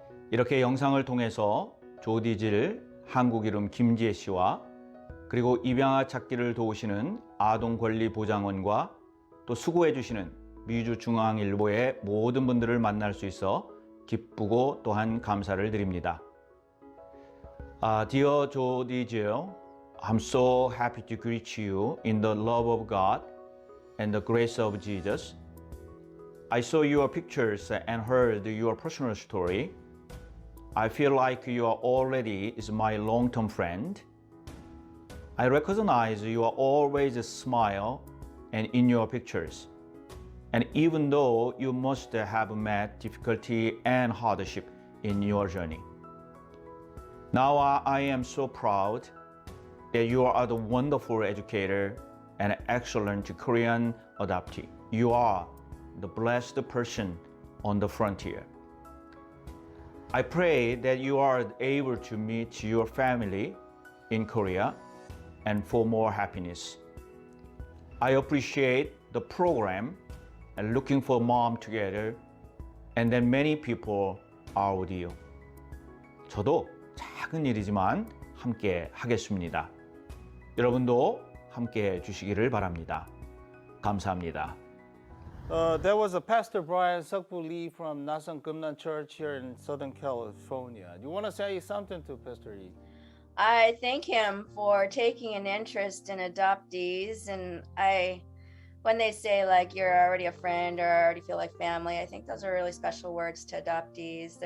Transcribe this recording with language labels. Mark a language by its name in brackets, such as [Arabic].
[Korean] 이렇게 영상을 통해서 조디질 한국 이름 김지애 씨와 그리고 입양아 찾기를 도우시는 아동권리보장원과 또 수고해 주시는 미주중앙일보의 모든 분들을 만날 수 있어 기쁘고 또한 감사를 드립니다. [English] Dear Jody Jill, I'm so happy to greet you in the love of God and the grace of Jesus. I saw your pictures and heard your personal story. I feel like you are already my long-term friend. I recognize you are always smile and in your pictures. And even though you must have met difficulty and hardship in your journey. Now I am so proud that you are the wonderful educator and excellent Korean adoptee. You are the blessed person on the frontier. I pray that you are able to meet your family in Korea and for more happiness. I appreciate the program and looking for mom together and then many people are with you. [Korean] 저도 작은 일이지만 함께 하겠습니다. 여러분도 함께 해 주시기를 바랍니다. 감사합니다. [English] There was a Pastor Brian Seokbu Lee from Nasang Gumnan Church here in Southern California. You want to say something to Pastor Lee? I thank him for taking an interest in adoptees, and when they say like you're already a friend or I already feel like family, I think those are really special words to adoptees.